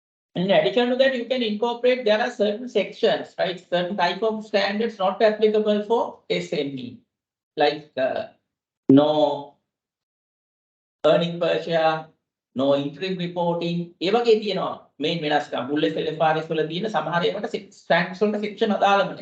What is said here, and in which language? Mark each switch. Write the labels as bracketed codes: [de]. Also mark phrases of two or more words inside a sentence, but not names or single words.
[en] In addition to that, you can incorporate, there are certain sections, right? Certain type of standards not applicable for SME, like no earning per share, no interim reporting. [si] ඒ වගේ තියෙනවා මේන් වෙනස්කම්. බුල් SLFRS වල තියෙන සමහර ඒවාට ස්ටෑන්ඩ්ස් වලට සෙක්ෂන් අදාළම නැහැ.